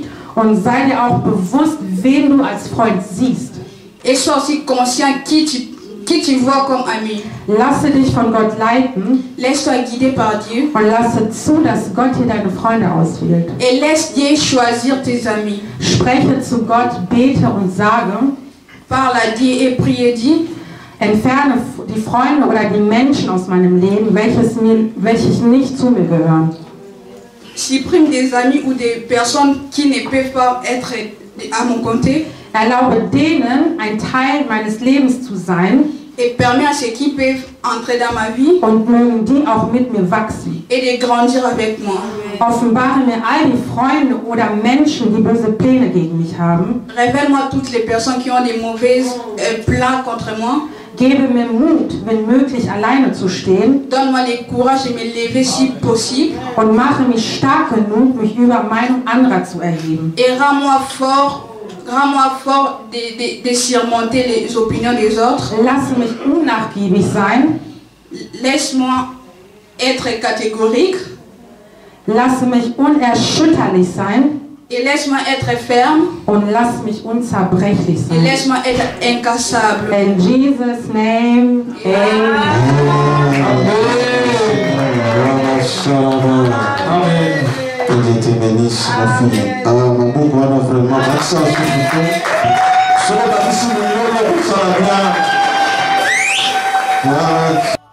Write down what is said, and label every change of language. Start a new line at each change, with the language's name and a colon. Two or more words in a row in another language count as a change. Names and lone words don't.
German: Und sei dir auch bewusst, wen du als Freund siehst.
French: et sois aussi conscient qui tu vois comme ami.
German: Lasse dich von Gott leiten
French: Laisse-toi guider par Dieu
German: und lasse zu, dass Gott dir deine Freunde auswählt.
French: et laisse Dieu choisir tes amis.
German: Spreche zu Gott, bete und sage,
French: Parle à Dieu et prie et dis,
German: entferne die Freunde oder die Menschen aus meinem Leben, welche nicht zu mir gehören.
French: supprime des amis ou des personnes qui ne peuvent pas être à mon côté
German: Erlaube denen, ein Teil meines Lebens zu sein
French: et permets à ceux qui peuvent entrer dans ma vie
German: und mögen die auch mit mir wachsen.
French: et de grandir avec moi.
German: Offenbare mir all die Freunde oder Menschen, die böse Pläne gegen mich haben.
French: Révèle-moi toutes les personnes qui ont des mauvais plans contre moi.
German: Gebe mir Mut, wenn möglich, alleine zu stehen
French: Donne-moi le courage de me lever si possible
German: und mache mich stark genug, mich über Meinung anderer zu erheben.
French: et rends-moi fort de surmonter les opinions des autres.
German: Lasse mich unnachgiebig sein,
French: Laisse-moi être catégorique
German: lasse mich unerschütterlich sein
French: et laisse-moi être ferme
German: und lass mich unzerbrechlich
French: et
German: sein.
French: laisse-moi être incassable.
English: In Jesus' name, amen. Amen.
French: Que Dieu te bénisse, ma fille. Mon Dieu, on a vraiment ça, s'il vous plaît. Soyez la mission de l'homme, pour ça, bien.